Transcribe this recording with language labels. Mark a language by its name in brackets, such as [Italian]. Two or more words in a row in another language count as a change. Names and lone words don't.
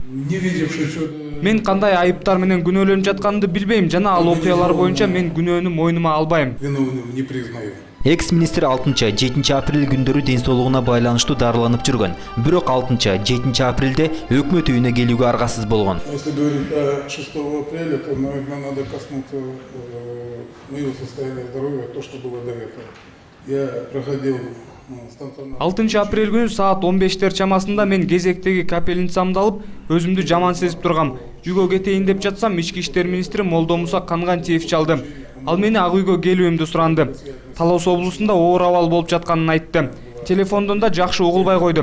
[Kyrgyz] Мен кандай айыптар менен күнөөлөнүп жатканымды билбейм жана ал окуялар боюнча мен күнөөнү мойнума албайм. Экс-министр 6-7 апрель күндөрү ден соолугуна байланыштуу дарыланып жүргөн. Бирок 6-7 апрелде өкмөт үйүнө келүүгө аргасыз болгон. [Russian] Если говорить о 6 апреля, то, наверное, надо коснуться моего состояния здоровья, то, что было до этого. Я проходил [Kyrgyz] 6 апрель күнү саат 15-тер чамасында мен кезектеги капельницамды алып, өзүмдү жаман сезип тургам. Үйгө кетейин деп жатсам, ички иштер министри Молдомуса Кангантиев чалды. Ал мени ак үйгө келүүмдү суранды. Талас облусунда оор абал болуп жатканын айтты. Телефондон да жакшы угулбай койду.